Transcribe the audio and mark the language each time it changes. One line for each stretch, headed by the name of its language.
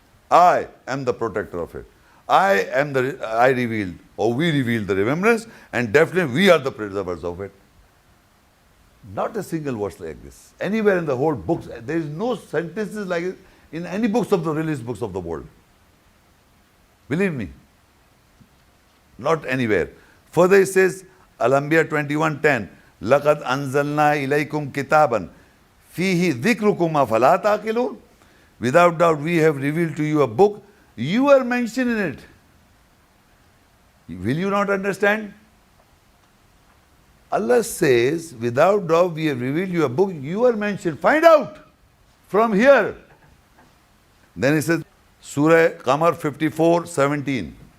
English: I am the protector of it. I revealed, or we revealed the remembrance, and definitely we are the preservers of it. Not a single verse like this. Anywhere in the whole books, there is no sentences like it in any books of the released books of the world. Believe me. Not anywhere. Further it says,
Arabic: Al-Anbiya 21:10, لَقَدْ أَنزَلْنَا إِلَيْكُمْ كِتَابًا فِيهِ ذِكْرُكُمْ أَفَلَا تَعْقِلُونَ.
English: Without doubt we have revealed to you a book. You are mentioned in it. Will you not understand? Allah says, without doubt we have revealed you a book. You are mentioned. Find out from here. Then he says, Surah Qamar 54:17.